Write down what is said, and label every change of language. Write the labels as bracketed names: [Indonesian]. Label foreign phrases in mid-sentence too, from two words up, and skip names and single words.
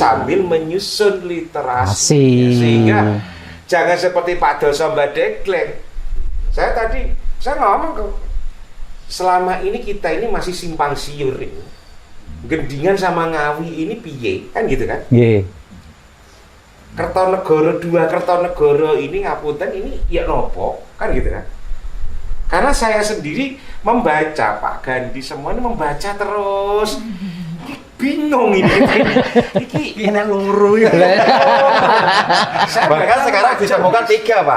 [Indonesian] sambil menyusun literasi, Asik. sehingga jangan seperti Pak Doso Mbak Dekleng. Saya ngomong ke selama ini kita ini masih simpang siur ini. Gendingan sama Ngawi ini piye kan gitu kan? [Javanese] Nggih. [Indonesian] Kertonegoro 2 Kertonegoro ini ngapunten ini ya nopo kan gitu kan? Karena saya sendiri membaca Pak Gandhi semua ini membaca terus. Bingung ini. Ini luru ya. Bahkan sekarang ditemukan 3 Pak.